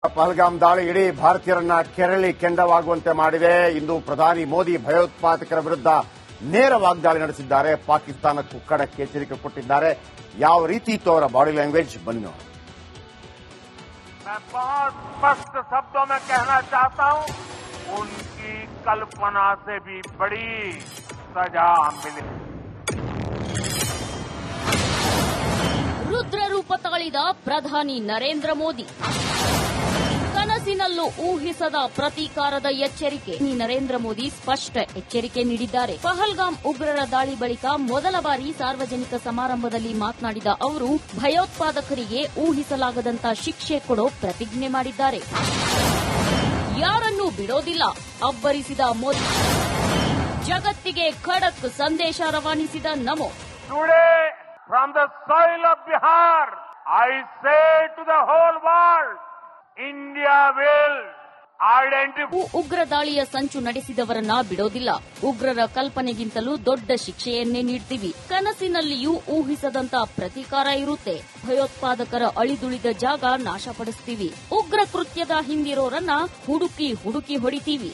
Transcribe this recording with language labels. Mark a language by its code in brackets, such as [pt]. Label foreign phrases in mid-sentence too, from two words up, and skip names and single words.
[kn] ಪಹಲ್ಗಾಮ್ ದಾಳಿ ಇಡೀ ಭಾರತೀಯರನ್ನ ಕೆರಳಿ ಕೆಂಡವಾಗುವಂತೆ ಮಾಡಿದೆ. ಇಂದು ಪ್ರಧಾನಿ ಮೋದಿ ಭಯೋತ್ಪಾದಕರ ವಿರುದ್ಧ ನೇರ ವಾಗ್ದಾಳಿ ನಡೆಸಿದ್ದಾರೆ. ಪಾಕಿಸ್ತಾನಕ್ಕೂ ಖಡಕ್ ಎಚ್ಚರಿಕೆ ಕೊಟ್ಟಿದ್ದಾರೆ. ಯಾವ ರೀತಿ ಇತ್ತು ಅವರ [en] body language [kn] ಬನ್ನಿ ನೋಡಿ. [hi] मैं बहुत स्पष्ट शब्दों में कहना चाहता हूं, उनकी कल्पना से भी बड़ी सजा मिली. [kn] ರುದ್ರ ರೂಪ ತಾಳಿದ ಪ್ರಧಾನಿ ನರೇಂದ್ರ ಮೋದಿ. ಕನಸಿನಲ್ಲೂ ಊಹಿಸದ ಪ್ರತೀಕಾರದ ಎಚ್ಚರಿಕೆ. ನರೇಂದ್ರ ಮೋದಿ ಸ್ಪಷ್ಟ ಎಚ್ಚರಿಕೆ ನೀಡಿದ್ದಾರೆ. ಪಹಲ್ಗಾಮ್ ಉಗ್ರರ ದಾಳಿ ಬಳಿಕ ಮೊದಲ ಬಾರಿ ಸಾರ್ವಜನಿಕ ಸಮಾರಂಭದಲ್ಲಿ ಮಾತನಾಡಿದ ಅವರು ಭಯೋತ್ಪಾದಕರಿಗೆ ಊಹಿಸಲಾಗದಂತ ಶಿಕ್ಷೆ ಕೊಡೋ ಪ್ರತಿಜ್ಞೆ ಮಾಡಿದ್ದಾರೆ. ಯಾರನ್ನೂ ಬಿಡೋದಿಲ್ಲ ಅಬ್ಬರಿಸಿದ ಮೋದಿ. ಜಗತ್ತಿಗೆ ಖಡಕ್ ಸಂದೇಶ ರವಾನಿಸಿದ ನಮೋ. [en] Today, from the soil of Bihar, I say to the whole world, India will identify. [kn] ಉಗ್ರ ದಾಳಿಯ ಸಂಚು ನಡೆಸಿದವರನ್ನ ಬಿಡೋದಿಲ್ಲ. ಉಗ್ರರ ಕಲ್ಪನೆಗಿಂತಲೂ ದೊಡ್ಡ ಶಿಕ್ಷೆಯನ್ನೇ ನೀಡ್ತೀವಿ. ಕನಸಿನಲ್ಲಿಯೂ ಊಹಿಸದಂತ ಪ್ರತೀಕಾರ ಇರುತ್ತೆ. ಭಯೋತ್ಪಾದಕರ ಅಳಿದುಳಿದ ಜಾಗ ನಾಶಪಡಿಸ್ತೀವಿ. ಉಗ್ರ ಕೃತ್ಯದ ಹಿಂದಿರೋರನ್ನ ಹುಡುಕಿ ಹೊಡಿತೀವಿ.